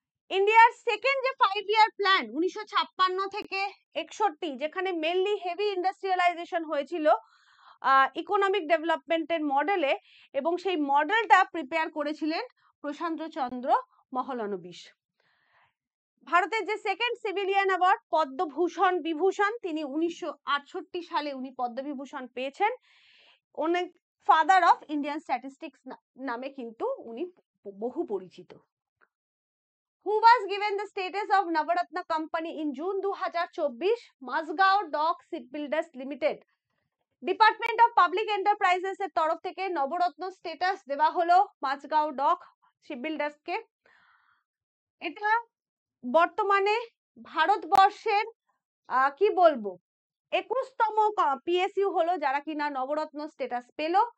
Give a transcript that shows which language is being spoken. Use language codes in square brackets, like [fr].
[bn] ইন্ডিয়ার সেকেন্ড যে 5 year plan 1956 থেকে 61, যেখানে মেনলি হেভি ইন্ডাস্ট্রিয়ালাইজেশন হয়েছিল ইকোনমিক ডেভেলপমেন্টের মডেলে, এবং সেই মডেলটা প্রিপেয়ার করেছিলেন প্রশান্ত চন্দ্র মহলানবিশ। ভারতের যে second civilian award Padma Bhushan Vibhushan, তিনি 1968 সালে উনি পদ্মবিভূষণ পেয়েছেন। অনেক ফাদার অফ ইন্ডিয়ান স্ট্যাটিস্টিক্স নামে কিন্তু উনি বহু পরিচিত। [en] Who was given the status of Navaratna Company in June 2024? Mazgaon Dock Shipbuilders Limited. [bn] Department of public enterprises এর তরফ থেকে নবরত্ন স্ট্যাটাস দেওয়া হলো মাঝগাঁও ডক শিপবিল্ডার্স কে। এটা বর্তমানে ভারতবর্ষের কি বলবো 21তম পিএসইউ হলো যারা কিনা নবরত্ন স্ট্যাটাস পেল।